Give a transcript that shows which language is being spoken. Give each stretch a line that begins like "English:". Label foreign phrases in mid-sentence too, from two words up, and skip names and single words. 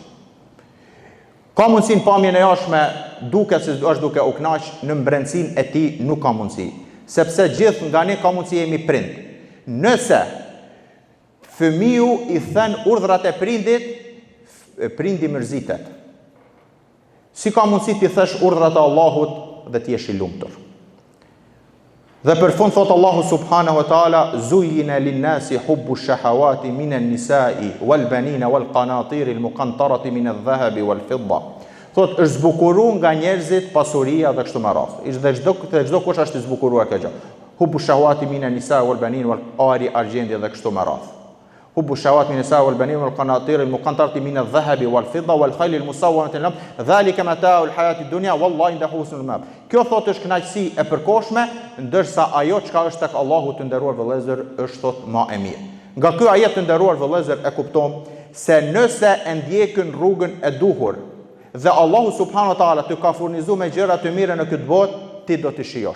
Albanian: Ka mundësi në pamjen e jashtme duke se është duke u kënaq, në brendsinë e tij nuk ka mundësi, sepse gjithë nga ne ka mundësi jemi prind. Nëse fëmiu i thën urdhrat e prindit, prindi mërzitet. Si ka mundësi ti thësh urdhrat e Allahut dhe ti jesh i lumtur? Dhe për fund thot Allahu
Arabic: سبحانه وتعالى زين للناس حب الشهوات من النساء والبنين والقناطير المقنطرة من الذهب والفضة.
Albanian: Thot është zbukuruar nga njerëzit pasuria dhe kështu me radhë. Dhe çdo kush është i zbukuruar kjo gjë.
Arabic: حب الشهوات من النساء والبنين والأري
Albanian: argjendi dhe kështu me radhë.
Arabic: حب الشهوات من النساء والبنين والقناطير المقنطرة من الذهب والفضة والخيل المسومة للنعم ذلك متاع الحياة الدنيا والله عنده حسن المآب.
Albanian: Kjo thot është kënaqësi e përkohshme, ndërsa ajo çka është tek Allahu të nderuar vëllezër është thot më e mirë. Nga ky ajet të nderuar vëllezër e kupton se nëse e ndjekën rrugën e duhur dhe Allahu
Arabic: سبحانه وتعالى
Albanian: të ka furnizuar me gjëra të mira në këtë botë, ti do të shijosh.